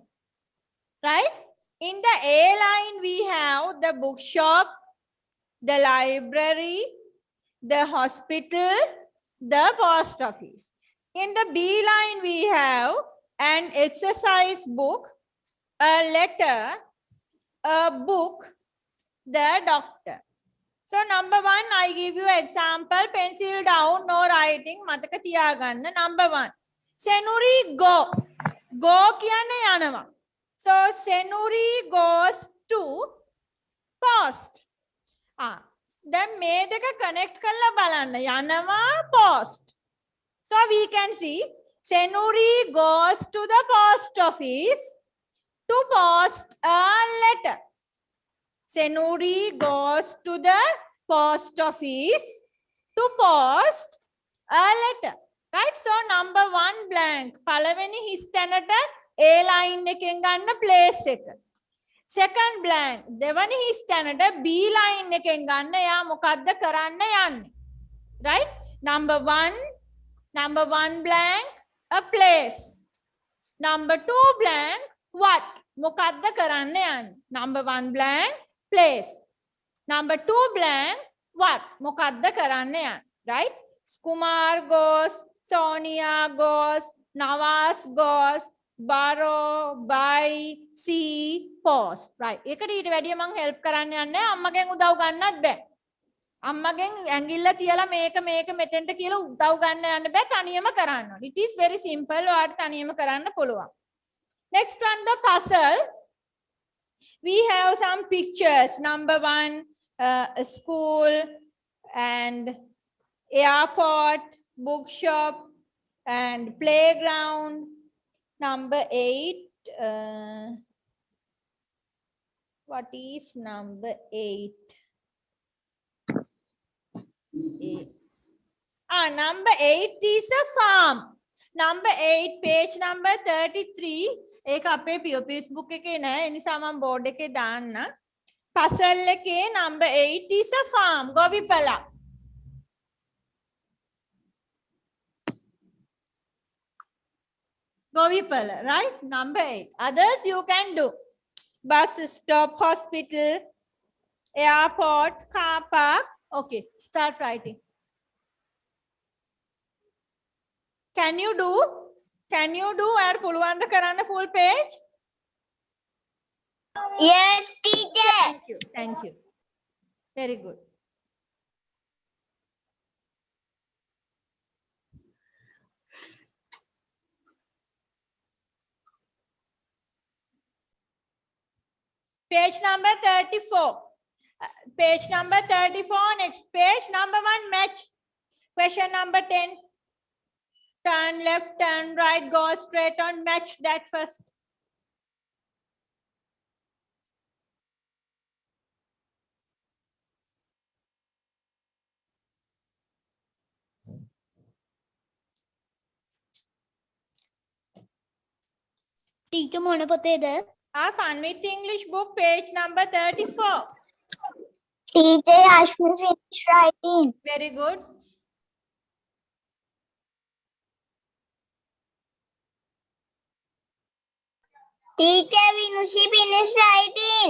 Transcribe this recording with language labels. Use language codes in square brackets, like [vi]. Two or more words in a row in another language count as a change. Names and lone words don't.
[en] Right, in the A line we have the bookshop, the library, the hospital, the post office. In the B line we have an exercise book, a letter, a book, the doctor. So number 1, I give you example. Pencil down, no writing. [si] මතක තියාගන්න. [en] Number 1. Senuri go. Go [si] කියන්නේ යනවා. [en] So Senuri goes to post. [si] Then මේ දෙක connect කරලා බලන්න. යනවා post. [en] So we can see Senuri goes to the post office to post a letter. Senuri goes to the post office to post a letter. Right? So number 1 blank. [si] පළවෙනි හිස් තැනට A line එකෙන් ගන්න place එක. [en] Second blank. [si] දෙවනි හිස් තැනට B line එකෙන් ගන්න. එයා මොකද්ද කරන්න යන්නේ? [en] Right? Number 1 blank, a place. Number 2 blank, what? [si] මොකද්ද කරන්න යන්නේ? [en] Number 1 blank, place. Number 2 blank, what? [si] මොකද්ද කරන්න යන්නේ? [en] Right? Kumar goes, Sonia goes, Nawaz goes, borrow, buy, see, post. Right? [si] එකට ඊට වැඩිය මම help කරන්න යන්නේ අම්මගෙන් උදව් ගන්නත් බෑ. අම්මගෙන් ඇඟිල්ල තියලා මේක මෙතෙන්ට කියලා උදව් ගන්න යන්න බෑ, තනියම කරන්න ඕනේ. [en] It is very simple. [si] ඔයාලට තනියම කරන්න පුළුවන්. [en] Next one, the puzzle. We have some pictures. Number 1, a school and airport, bookshop and playground. Number 8. What is number 8? Number 8 is a farm. Number 8, page number 33. [si] ඒක අපේ POPS book එකේ නෑ. ඒ නිසා මම board එකේ දාන්න. [en] Puzzle එකේ number 8 is a farm. [si] ගොවිපළ. ගොවිපළ, [en] right? Number 8. Others you can do. Bus stop, hospital, airport, car park. Okay, start writing. Can you do? Can you do? Add [si] පුළුවන්ද කරන්න [en] full page? Yes, teacher. Thank you. Very good. Page number 34. Page number 34. Next page number 1, match. Question number 10. Turn left, turn right, go straight on, match that first. [si] ටීචර් මොන පොතේද? [en] Fun with English book, page number 34. ටීචර් Ashmi finished writing. Very good. Teacher, Vinushi finished writing.